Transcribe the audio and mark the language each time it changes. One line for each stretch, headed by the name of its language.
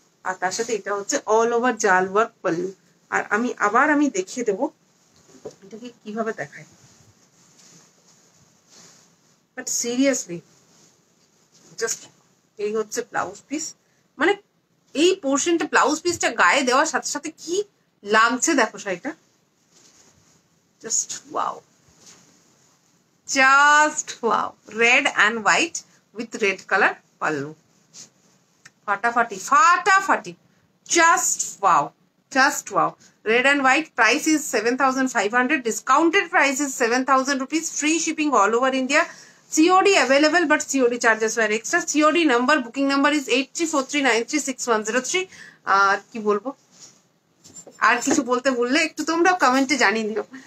Bangla: আর তার সাথে এটা হচ্ছে অল ওভার জাল ওয়ার্ক পাল্লু। আর আমি দেখিয়ে দেবো এটাকে কিভাবে দেখায়,
English: but seriously just
Bangla: এই হচ্ছে ব্লাউজ পিস, মানে এই পোর্শনটা ব্লাউজ পিসটা গায়ে দেওয়ার সাথে সাথে কি লাগছে দেখো শাড়িটা,
English: Just wow, just wow. Red and white with red colour pallu,
Bangla: ফাটাফাটি ফাটাফাটি,
English: Just wow, just wow. red and white, price is 7500, discounted price is 7000 rupees, free shipping all over India, COD available but COD charges were extra. COD number, booking number is 8343936103.
Bangla: আর কি বলবো, আর কিছু বলতে বললে একটু তোমরা কমেন্টে জানিয়ে দিও।